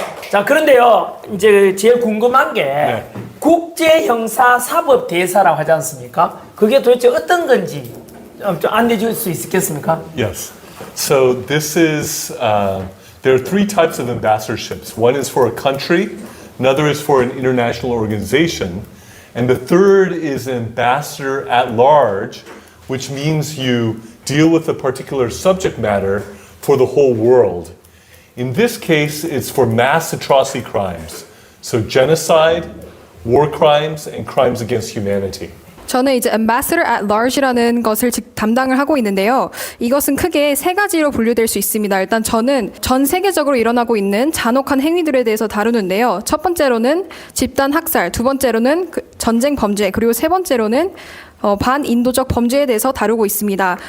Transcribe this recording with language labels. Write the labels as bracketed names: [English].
[Korean] 자, 그런데요, 이제 제일 궁금한 게 국제형사사법대사라고 하지 않습니까? 그게 도대체 어떤 건지 좀 안내해 줄 수 있겠습니까? [English] Yes. So this is, there are three types of ambassadorships. One is for a country, another is for an international organization, and the third is an ambassador at large, which means you deal with a particular subject matter for the whole world. In this case, it's for mass atrocity crimes. So genocide, war crimes, and crimes against humanity. [Korean] 저는 이제 Ambassador at Large라는 것을 담당을 하고 있는데요. 이것은 크게 세 가지로 분류될 수 있습니다. 일단 저는 전 세계적으로 일어나고 있는 잔혹한 행위들에 대해서 다루는데요. 첫 번째로는 집단 학살, 두 번째로는 전쟁 범죄, 그리고 세 번째로는 반인도적 범죄에 대해서 다루고 있습니다.